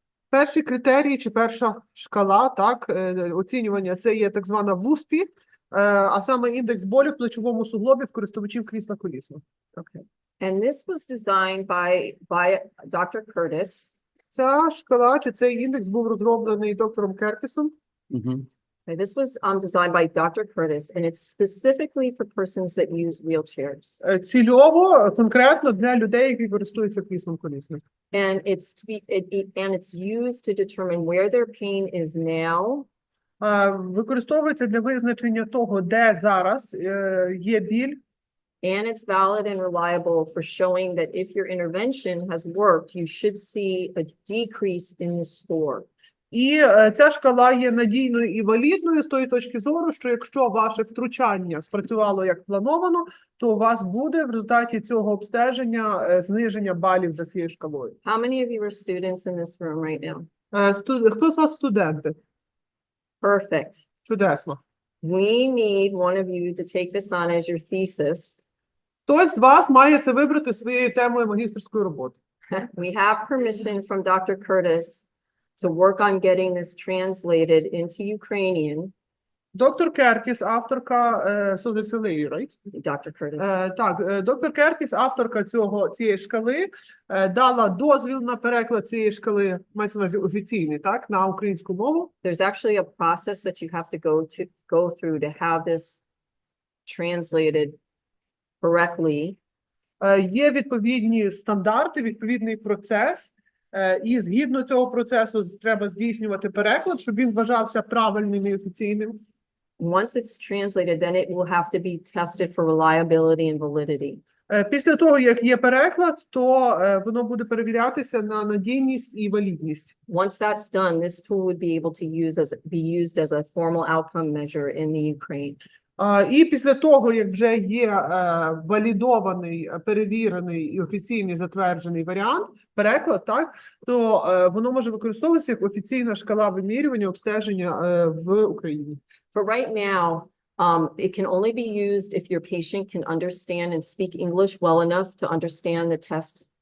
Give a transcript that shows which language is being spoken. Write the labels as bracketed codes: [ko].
[uk] Перший критерій чи перша шкала, так, оцінювання, це є так звана ВУСПІ, а саме індекс болю в плечовому суглобі в користувачів крісла колісного. [en] Okay. And this was designed by Dr. Curtis. [uk] Ця шкала чи цей індекс був розроблений доктором Кертісом. [en] Okay, this was designed by Dr. Curtis, and it's specifically for persons that use wheelchairs. [uk] Цільово, конкретно для людей, які користуються кріслом колісним. [en] And it's used to determine where their pain is now. [uk] Використовується для визначення того, де зараз є біль. [en] And it's valid and reliable for showing that if your intervention has worked, you should see a decrease in the score. [uk] І ця шкала є надійною і валідною з тої точки зору, що якщо ваше втручання спрацювало як плановано, то у вас буде в результаті цього обстеження зниження балів за цією шкалою. [en] How many of you are students in this room right now? [uk] Хто з вас студенти? [en] Perfect. [uk] Чудесно. [en] We need one of you to take this on as your thesis. [uk] Хтось з вас має це вибрати своєю темою магістерської роботи. [en] We have permission from Dr. Curtis to work on getting this translated into Ukrainian. [uk] Доктор Кертіс, авторка right? [en] Dr. Curtis. [uk] Так, доктор Кертіс, авторка цієї шкали, дала дозвіл на переклад цієї шкали, мається на увазі офіційний, так, на українську мову. [en] There's actually a process that you have to go through to have this translated correctly. [uk] Є відповідні стандарти, відповідний процес, і згідно цього процесу треба здійснювати переклад, щоб він вважався правильним і офіційним. [en] Once it's translated, then it will have to be tested for reliability and validity. [uk] Після того, як є переклад, то воно буде перевірятися на надійність і валідність. [en] Once that's done, this tool would be able to be used as a formal outcome measure in the Ukraine. [uk] І після того, як вже є валідований, перевірений і офіційний затверджений варіант, переклад, так, то воно може використовуватися як офіційна шкала вимірювання, обстеження в Україні. [en] For right now, it can only be used if your patient can understand and speak English well enough to understand the test.